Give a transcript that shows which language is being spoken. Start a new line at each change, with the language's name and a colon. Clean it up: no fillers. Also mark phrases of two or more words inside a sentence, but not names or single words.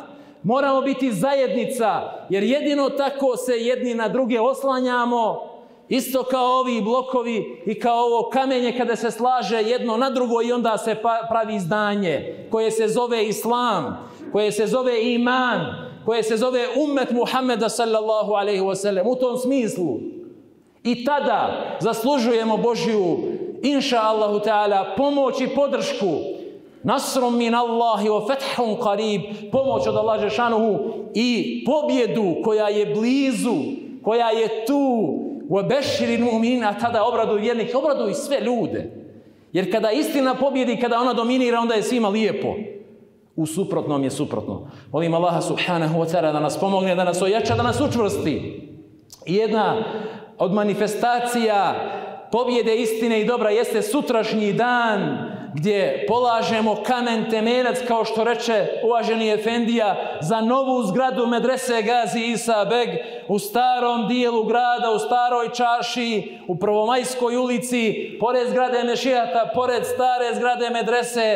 Bosnian: Moramo biti zajednica, jer jedino tako se jedni na druge oslanjamo, isto kao ovi blokovi i kao ovo kamenje kada se slaže jedno na drugo i onda se pravi zdanje koje se zove Islam, koje se zove iman, koje se zove ummet Muhammeda
Arabic: صلى الله عليه وسلم.
Bosnian: U tom smislu i tada zaslužujemo Božju,
Arabic: إن شاء الله تعالى,
Bosnian: pomoć i podršku.
Arabic: نصر من الله وفتح قريب,
Bosnian: pomoć od Allaha dželešanuhu i pobjedu koja je blizu, koja je tu.
Arabic: وبشر المؤمنين,
Bosnian: a tada obraduj vjernike, obraduj sve ljude. Jer kada istina pobjedi, kada ona dominira, onda je svima lijepo. U suprotnom je suprotno. Molim Allaha
Arabic: سبحانه وتعالى
Bosnian: da nas pomogne, da nas ojača, da nas učvrsti. I jedna od manifestacija pobjede istine i dobra jeste sutrašnji dan gdje polažemo kamen temeljac, kao što reče uvaženi efendija, za novu zgradu medrese Gazi Isa Beg u starom dijelu grada, u staroj čaršiji, u Prvomajskoj ulici, pored zgrade Mešijata, pored stare zgrade medrese.